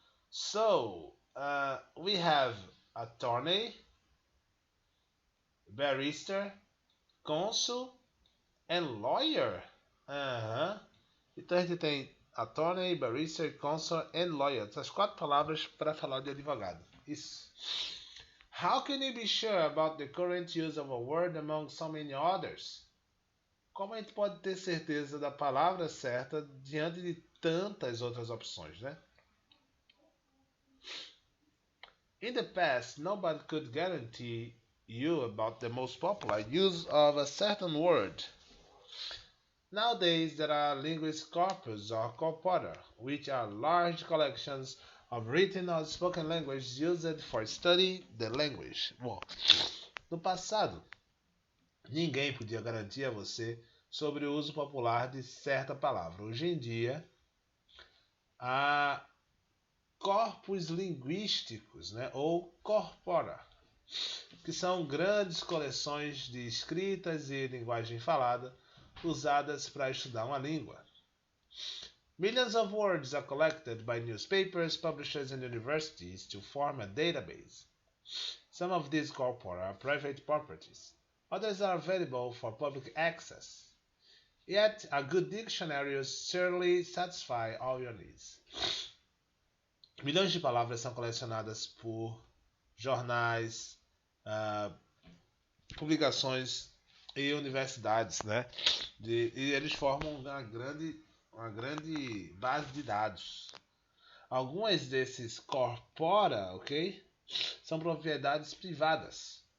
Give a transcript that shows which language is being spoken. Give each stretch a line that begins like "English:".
English: So, we have attorney, barrister, consul and lawyer.
Portuguese: Então a gente tem attorney, barrister, consul and lawyer. Essas 4 palavras para falar de advogado. Isso.
English: How can you be sure about the current use of a word among so many others?
Portuguese: Como a gente pode ter certeza da palavra certa diante de tantas outras opções, né?
English: In the past, nobody could guarantee you about the most popular use of a certain word. Nowadays, there are linguistic corpus or corpora, which are large collections of written or spoken language used for study the language.
Portuguese: Bom, no passado, ninguém podia garantir a você sobre o uso popular de certa palavra. Hoje em dia, há corpos linguísticos, né, ou corpora, que são grandes coleções de escritas e linguagem falada usadas para estudar uma língua.
English: Millions of words are collected by newspapers, publishers, and universities to form a database. Some of these corpora are private properties. Others are available for public access. Yet, a good dictionary will surely satisfy all your needs.
Portuguese: Milhões de palavras são colecionadas por jornais, publicações e universidades, né? E eles formam uma grande base de dados. Algumas desses corpora, ok? São propriedades privadas.